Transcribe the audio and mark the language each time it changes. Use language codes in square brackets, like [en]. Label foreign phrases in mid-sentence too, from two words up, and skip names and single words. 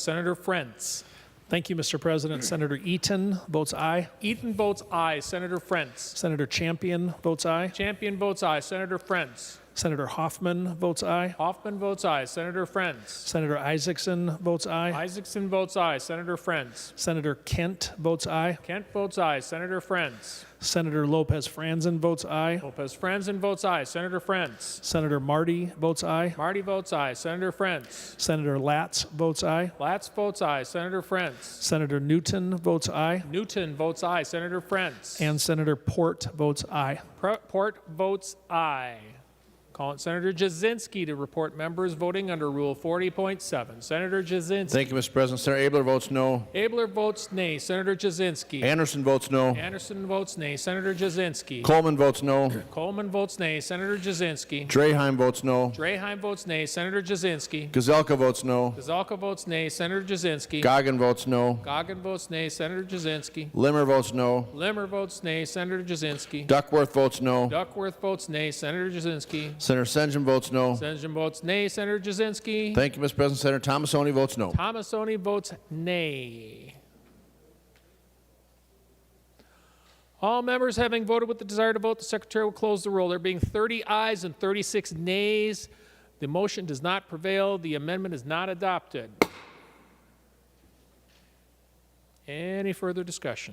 [en] Senator Frentz. Thank you, Mr. President. Senator Eaton votes aye. Eaton votes aye. Senator Frentz. Senator Champion votes aye. Champion votes aye. Senator Frentz. Senator Hoffman votes aye. Hoffman votes aye. Senator Friends. Senator Isaacson votes aye. Isaacson votes aye. Senator Friends. Senator Kent votes aye. Kent votes aye. Senator Friends. Senator Lopez Franzen votes aye. Lopez Franzen votes aye. Senator Friends. Senator Marty votes aye. Marty votes aye. Senator Friends. Senator Latz votes aye. Latz votes aye. Senator Friends. Senator Newton votes aye. Newton votes aye. Senator Friends. And Senator Port votes aye. Port votes aye. Call on Senator Jasinski to report members voting under Rule 40.7. Senator Jasinski. Thank you, Mr. President. Senator Abler votes no. Abler votes nay. Senator Jasinski. Anderson votes no. Anderson votes nay. Senator Jasinski. Coleman votes no. Coleman votes nay. Senator Jasinski. Draheim votes no. Draheim votes nay. Senator Jasinski. Gazelka votes no. Gazelka votes nay. Senator Jasinski. Goggin votes no. Goggin votes nay. Senator Jasinski. Limmer votes no. Limmer votes nay. Senator Jasinski. Duckworth votes no. Duckworth votes nay. Senator Jasinski. Senator Senjum votes no. Senjum votes nay. Senator Jasinski. Thank you, Mr. President. Senator Thomasoni votes no. Thomasoni votes nay. All members having voted with the desire to vote, the Secretary will close the roll. There being 30 ayes and 36 nays, the motion does not prevail. The amendment is not adopted. Any further discussion?